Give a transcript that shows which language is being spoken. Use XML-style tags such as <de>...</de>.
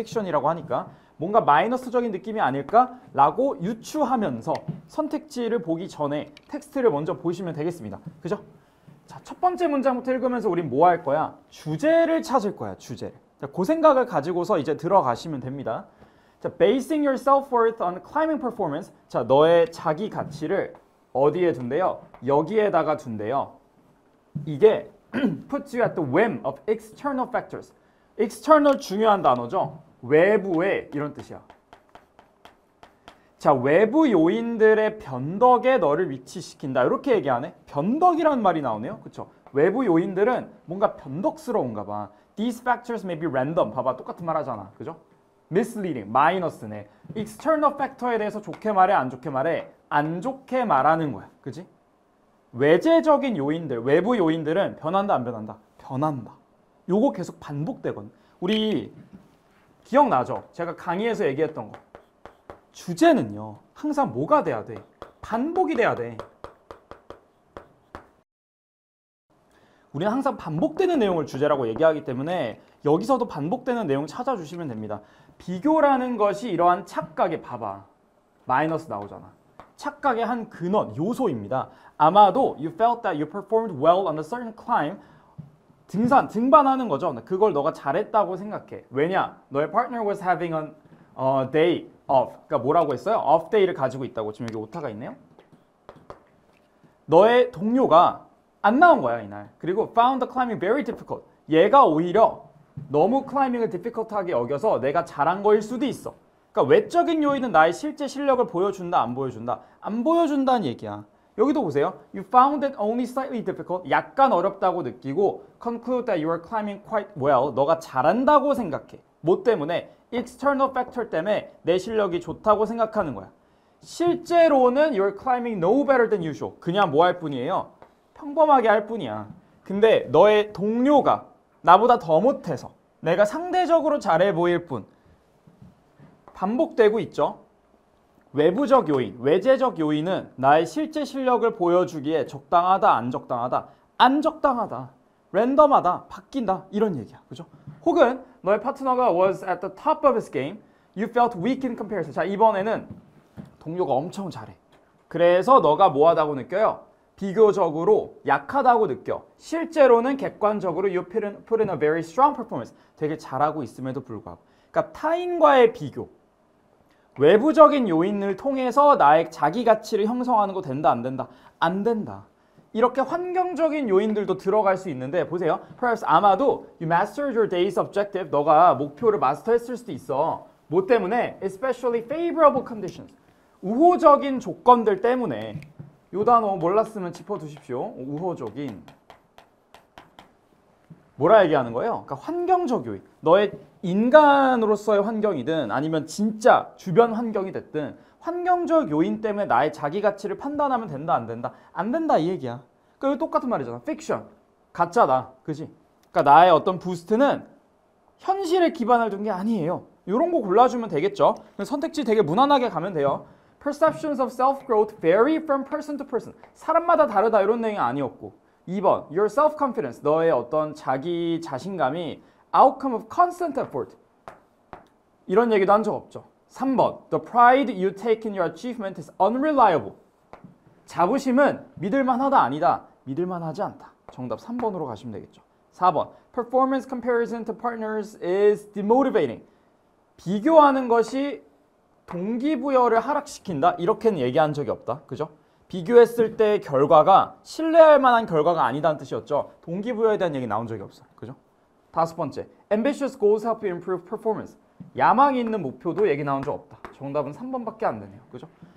<ko>픽션이라고 하니까 뭔가 마이너스적인 느낌이 아닐까라고 유추하면서 선택지를 보기 전에 텍스트를 먼저 보시면 되겠습니다. 그죠? 자, 첫 번째 문장부터 읽으면서 우린 뭐 할 거야? 주제를 찾을 거야, 주제. 자, 그 생각을 가지고서 이제 들어가시면 됩니다.</ko> <en>자, basing your self-worth on climbing performance.</en> <ko>자, 너의 자기 가치를 어디에 둔대요? 여기에다가 둔대요.</ko> <en>이게 puts you at the whim of external factors.</en> <ko>external 중요한 단어죠. 외부의, 이런 뜻이야. 자, 외부 요인들의 변덕에 너를 위치시킨다, 이렇게 얘기하네. 변덕이라는 말이 나오네요. 그쵸? 외부 요인들은 뭔가 변덕스러운가 봐.</ko> <en>These factors may be random.</en> <ko>봐봐, 똑같은 말 하잖아. 그죠? misleading, 마이너스네. external factor에 대해서 좋게 말해, 안 좋게 말해? 안 좋게 말하는 거야. 그지? 외재적인 요인들, 외부 요인들은 변한다, 안 변한다? 변한다. 요거 계속 반복되거든. 우리 기억나죠? 제가 강의에서 얘기했던 거. 주제는요, 항상 뭐가 돼야 돼? 반복이 돼야 돼. 우리는 항상 반복되는 내용을 주제라고 얘기하기 때문에 여기서도 반복되는 내용 찾아주시면 됩니다. 비교라는 것이 이러한 착각의, 봐봐, 마이너스 나오잖아. 착각의 한 근원, 요소입니다.</ko> <en>아마도 you felt that you performed well on a certain climb.</en> <ko>등반하는 거죠. 그걸 너가 잘했다고 생각해. 왜냐? 너의</ko> <en>partner was having a day off.</en> <ko>그러니까 뭐라고 했어요? off day를 가지고 있다고. 지금 여기 오타가 있네요. 너의 동료가 안 나온 거야, 이날.</ko> <en>그리고 found the climbing very difficult.</en> <ko>얘가 오히려 너무 클라이밍을 difficult하게 여겨서 내가 잘한 거일 수도 있어. 그러니까 외적인 요인은 나의 실제 실력을 보여준다, 안 보여준다? 안 보여준다는 얘기야. 여기도 보세요.</ko> <en>You found it only slightly difficult.</en> <ko>약간 어렵다고 느끼고</ko> <en>conclude that you are climbing quite well.</en> <ko>너가 잘한다고 생각해. 뭐 때문에? external factor 때문에 내 실력이 좋다고 생각하는 거야. 실제로는</ko> <en>you're climbing no better than usual.</en> <ko>그냥 뭐 할 뿐이에요? 평범하게 할 뿐이야. 근데 너의 동료가 나보다 더 못해서 내가 상대적으로 잘해 보일 뿐. 반복되고 있죠. 외부적 요인, 외재적 요인은 나의 실제 실력을 보여주기에 적당하다, 안 적당하다, 안 적당하다, 랜덤하다, 바뀐다 이런 얘기야. 그죠? 혹은 너의 파트너가</ko> <en>was at the top of his game, you felt weak in comparison.</en> <ko>자, 이번에는 동료가 엄청 잘해. 그래서 너가 뭐하다고 느껴요? 비교적으로 약하다고 느껴. 실제로는 객관적으로</ko> <en>you put in a very strong performance.</en> <ko>되게 잘하고 있음에도 불구하고. 그러니까 타인과의 비교. 외부적인 요인을 통해서 나의 자기 가치를 형성하는 거 된다, 안 된다? 안 된다. 이렇게 환경적인 요인들도 들어갈 수 있는데 보세요.</ko> <en>Perhaps</en> <ko>아마도</ko> <en>you mastered your day's objective.</en> <ko>너가 목표를 마스터했을 수도 있어. 뭐 때문에?</ko> <en>Especially favorable conditions.</en> <ko>우호적인 조건들 때문에. 요 단어 몰랐으면 짚어두십시오. 우호적인. 뭐라 얘기하는 거예요? 그러니까 환경적 요인. 너의 인간으로서의 환경이든 아니면 진짜 주변 환경이 됐든 환경적 요인 때문에 나의 자기 가치를 판단하면 된다, 안 된다? 안 된다 이 얘기야. 그러니까 똑같은 말이잖아. 픽션. 가짜다. 그지? 그러니까 나의 어떤 부스트는 현실에 기반을 둔 게 아니에요. 이런 거 골라주면 되겠죠. 선택지 되게 무난하게 가면 돼요.</ko> <en>Perceptions of self-growth vary from person to person.</en> <ko>사람마다 다르다 이런 내용이 아니었고 2번,</ko> <en>your self-confidence.</en> <ko>너의 어떤 자기 자신감이</ko> <en>outcome of constant effort.</en> <ko>이런 얘기도 한 적 없죠.</ko> <en>3번, the pride you take in your achievement is unreliable.</en> <ko>자부심은 믿을만하다 아니다. 믿을만하지 않다. 정답 3번으로 가시면 되겠죠.</ko> <en>4번, performance comparison to partners is demotivating.</en> <ko>비교하는 것이 동기부여를 하락시킨다? 이렇게는 얘기한 적이 없다. 그죠? 비교했을 때 결과가 신뢰할 만한 결과가 아니다는 뜻이었죠. 동기부여에 대한 얘기 나온 적이 없어요. 그죠? 5번째,</ko> <en>ambitious goals help you improve performance.</en> <ko>야망이 있는 목표도 얘기 나온 적 없다. 정답은 3번밖에 안 되네요. 그죠?</ko>